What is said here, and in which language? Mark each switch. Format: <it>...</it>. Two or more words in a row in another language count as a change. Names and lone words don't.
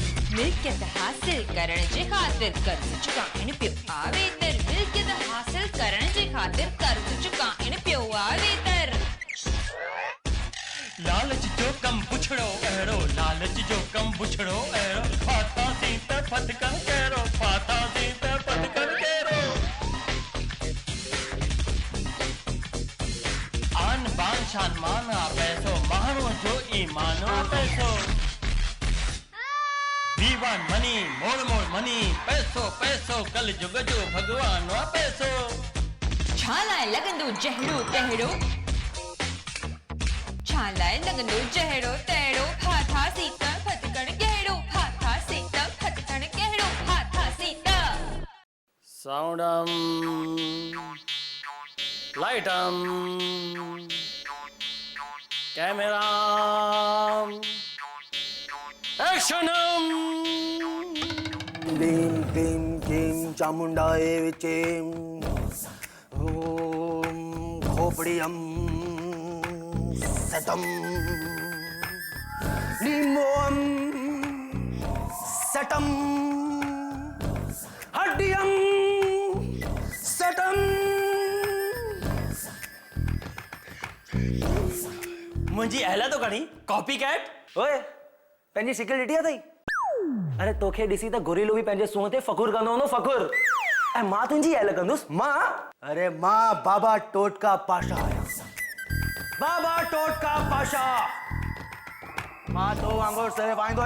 <sd>मिल्कियत हासिल करण जे ख़ातिर कर्ज़ चुकाइण पियो आवेतर मिल्कियत हासिल करण जे ख़ातिर कर्ज़ चुकाइण पियो आवेतर लालच जो कम पुछड़ो अहिड़ो लालच जो कम पुछड़ो अहिड़ो फाथा सी त फटकन कहिड़ो फाथा सी त फटकन कहिड़ो आन बान शान मान आ पैसो माण्हूअ जो ईमान आ पैसो</sd> <en>we want money more money</en> <sd>पैसो पैसो कल जुग जो भगवान आ पैसो छा लाइ लॻंदो जहिड़ो तहिड़ो छा लाइ लॻंदो जहिड़ो तहिड़ो फाथा सी त फटकण कहिड़ो फाथा सी त फटकण कहिड़ो फाथा सी त</sd> <en>soundam lightam camera actionam</en> <sa>क्लीं क्लीं क्लीं चामुंडाय विचें ओम खोपड़ियम सतम लीमोम सटम हड्डियम सटम</sa> <sd>मुंहिंजी अहला तो कणी</sd> <en>copy cat</en> <sd>ओए पंहिंजी शिकिल ॾिठी अथई अरे तोखे ॾिसी त गुरीलो बि पंहिंजे सूंहं ते फ़खुर कंदो हूंदो फ़खुर ऐं मां तुंहिंजी अहल कंदुसि मां अरे मां बाबा टोटका पाशा आहियां बाबा टोटका पाशा मां तो वांगुरु सिर्फ़ु आईंदो</sd>